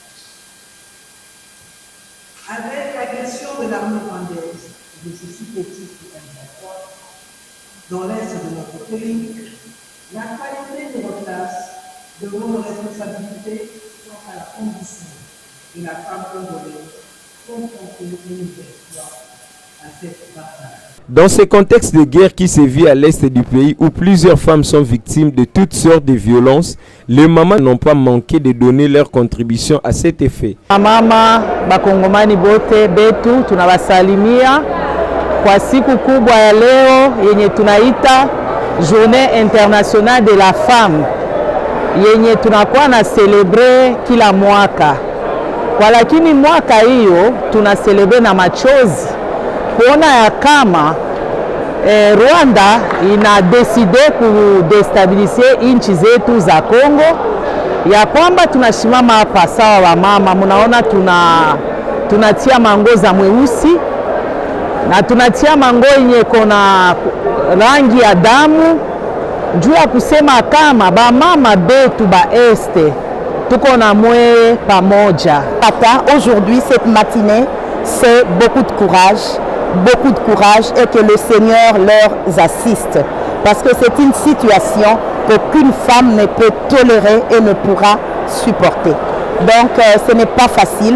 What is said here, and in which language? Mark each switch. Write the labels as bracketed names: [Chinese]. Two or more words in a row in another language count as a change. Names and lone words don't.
[French] Avec l'agression de l'armée rwandaise de ce supplétif de M23 dans l'est de notre pays, la qualité de nos classes de nos responsabilités quant à la condition de la femme congolaise confrontée une nouvelle fois à cette bataille. Dans ce contexte de guerre qui sévit à l'est du pays où plusieurs femmes sont victimes de toutes sortes de violences, les mamans n'ont pas manqué de donner leur contribution à cet effet. [Swahili] Mama bakongomani bote betu tunawasalimia kwa siku kubwa ya leo yenye tunaita [French] Journée internationale de la femme [Swahili] yenye tunakuwa na celebre kila mwaka. Kwa lakini mwaka hiyo tuna celebre na machozi kuona ya kama Rwanda ina decide kudestabilize nchi zetu za Kongo, ya kwamba tunashimama hapa sawa wa mama. Mnaona tunatia mango za mweusi na tunatia mango yenye kona rangi ya damu juu ya kusema kama ba mama betu ba este tuko na mwe pamoja. [French] Aujourd'hui, cette matinée, c'est beaucoup de courage et que le Seigneur leur assiste. Parce que c'est une situation qu'aucune femme ne peut tolérer et ne pourra supporter. Donc ce n'est pas facile.